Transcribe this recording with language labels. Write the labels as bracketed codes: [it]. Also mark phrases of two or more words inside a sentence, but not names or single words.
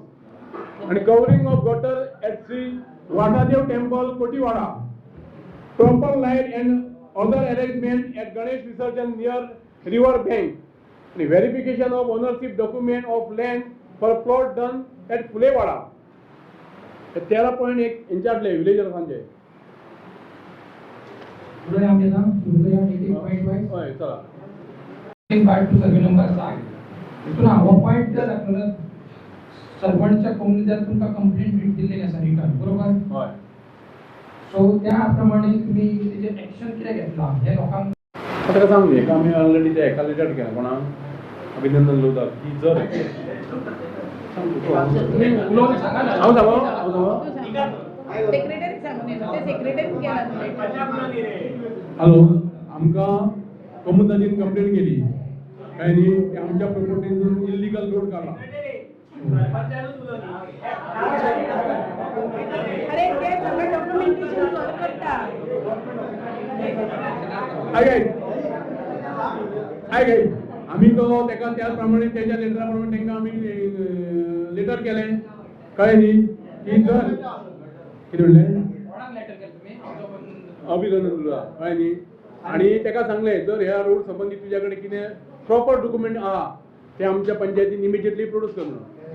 [en] And covering of gutter at Sri Vadadev temple, Kotiwada. Proper light and other arrangement at Ganesh Visarjan near river bank. And verification of ownership document of land for plot done at Phulewada. [mr] 13.1 इंचातले विलेजर्सांचे. पुढे आम्ही आता सुरू करूया [en] meeting point wise. [kok] हय चला. [en] part two survey number 7. [kok] तितून हो पॉइंट जर आपल्याला सर्वंटच्या कोमुनिटीत तुमका कंप्लेंट दिलेली आसा रिटर्न बरोबर. हय. [mr] सो त्याप्रमाणे तुम्ही त्याचे ऍक्शन किती घेतला हे लोकांना [kok] आता सांग हेका आमी ऑलरेडी ते एका लेटर केला कोणाक अभिनंदन लोधा की जर तुम्ही उलोवन सांगा ना. हांव सांगो [mr] सेक्रेटरी सांगून येतो ते सेक्रेटरीच केला. [kok] हॅलो आमकां कमुदाजीन कंप्लेंट केली काय न्ही आमच्या प्रॉपर्टीन [en] illegal road [kok] काडला [mr] अरे ते सगळं डॉक्युमेंटेशन करता [kok] आम्ही तो त्याका त्याप्रमाणे त्याच्या लेटराप्रमाणे त्यांना आम्ही लेटर केलें कळ्ळें न्ही की जर कितें म्हणलें अभिनंदन तुला कळ्ळें न्ही आणि ताका सांगलें जर ह्या रोड संबंधी तुझ्या कडेन कितें [en] proper document [kok] आहा ते आमच्या पंचायतीन [en] immediately produce [kok] कर म्हणून